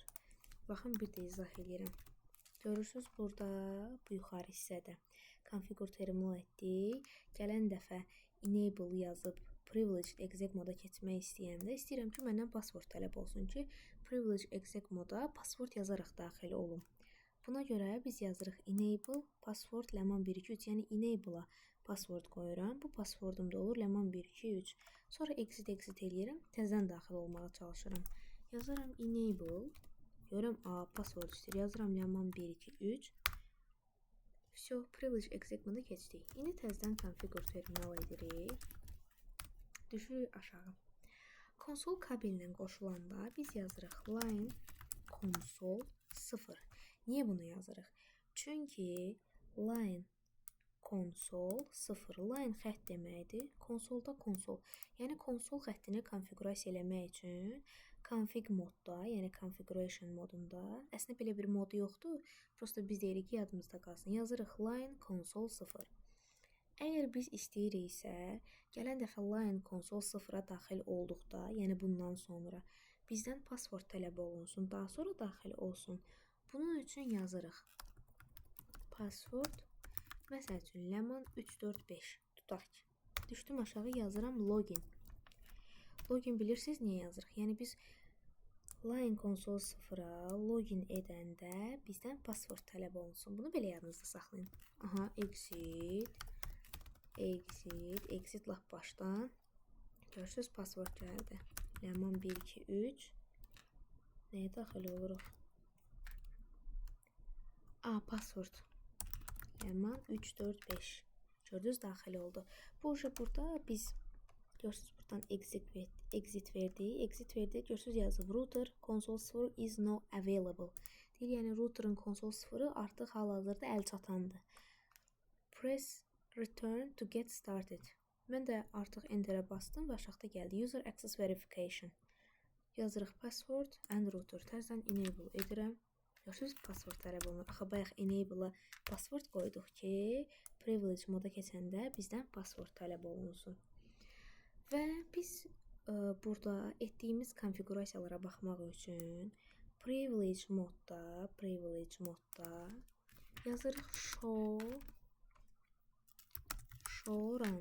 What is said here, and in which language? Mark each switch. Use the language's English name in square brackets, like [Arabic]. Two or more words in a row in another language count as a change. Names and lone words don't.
[Azerbaijani] Baxın, bir də izah edirəm. Görürsünüz burada, bu yuxarı hissədə [English] configure terminal [Azerbaijani] etdik. Gələn dəfə enable yazıb [English] privileged exec [Azerbaijani] moda keçmək istəyəndə istəyirəm ki, məndən password tələb olsun ki, [English] privileged exec [Azerbaijani] moda password yazaraq daxil olum. Buna görə biz yazırıq [English] enable password lemon 123, [Azerbaijani] yəni enable-a password qoyuram. Bu passwordum da olur lemon 123. Sonra exit eləyirəm, təzədən daxil olmağa çalışıram. Yazaram enable. Görürəm, password istəyir. Yazıram lemon 123. Все, [English] privilege exec [Azerbaijani] moda keçdik. İndi təzədən [English] configure terminal [Azerbaijani] edirik. Düşürük aşağı. Konsol kabelinə qoşulanda biz yazırıq [English] line console 0. [Azerbaijani] Niyə bunu yazırıq? Çünki [English] line console 0. [Azerbaijani] Line xətt deməkdir. Konsolda konsol. Yəni konsol xəttini konfigurasiya eləmək üçün config modda, yəni configuration modunda, əslində belə bir modu yoxdur. Prosta biz deyirik ki, yadımızda qalsın. Yazırıq [English] line console 0. [Azerbaijani] Əgər biz istəyiriksə, gələn dəfə [English] line console 0-a [Azerbaijani] daxil olduqda, yəni bundan sonra bizdən password tələb olunsun, daha sonra daxil olsun. Bunun üçün yazırıq password, məsəl üçün lemon 345 tutaq ki. Düşdüm aşağı, yazıram login. Login bilirsiniz niyə yazırıq? Yəni biz [English] line console 0-a [Azerbaijani] login edəndə bizdən password tələb olunsun. Bunu belə yadınızda saxlayın. Aha, exit lap başdan. Görürsünüz, password gəldi. Lemon 123. Nəyə daxil oluruq? Password. Lemon 345. Gördünüz, daxil oldu. Bu burada biz görürsünüz, buradan exit verdi. [English] Görürsünüz, yazıb router console 0 is no available. [Azerbaijani] Deyir, yəni routerın console 0-ı artıq hal-hazırda əl çatandır. [English] Press return to get started. [Azerbaijani] Mən də artıq enterə bastım və aşağıda gəldi. [English] User access verification. Yazırıq password and router. [Azerbaijani] Təzədən enable edirəm. Görürsünüz, password tələb olunur. Axı bayaq enable-a password qoyduq ki, privilege moda keçəndə bizdən password tələb olunsun. Və biz burada etdiyimiz konfigurasiyalara baxmaq üçün privilege modda yazırıq [English] show run.